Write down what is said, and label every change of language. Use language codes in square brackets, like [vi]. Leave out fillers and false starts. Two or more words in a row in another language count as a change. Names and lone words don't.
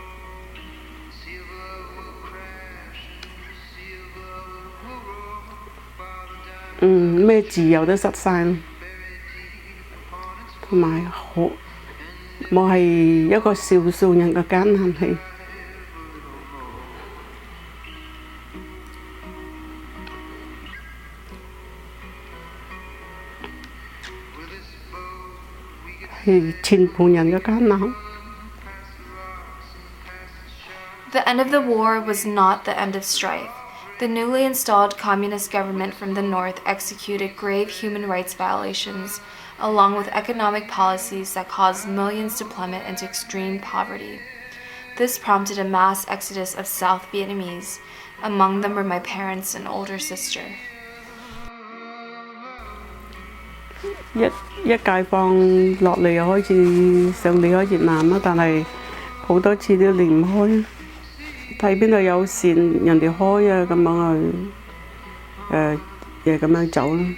[yue] 咩自由都失晒，同埋我係一個少數人嘅艱難係。係全盤人嘅艱難。 [en] The end of the war was not the end of strife. The newly installed communist government from the north executed grave human rights violations, along with economic policies that caused millions to plummet into extreme poverty. This prompted a mass exodus of South Vietnamese. Among them were my parents and older sister. [yue] 一解放落嚟又開始想離開越南啦，但係好多次都離唔開。睇邊度有線人哋開啊，咁樣又咁樣走啦。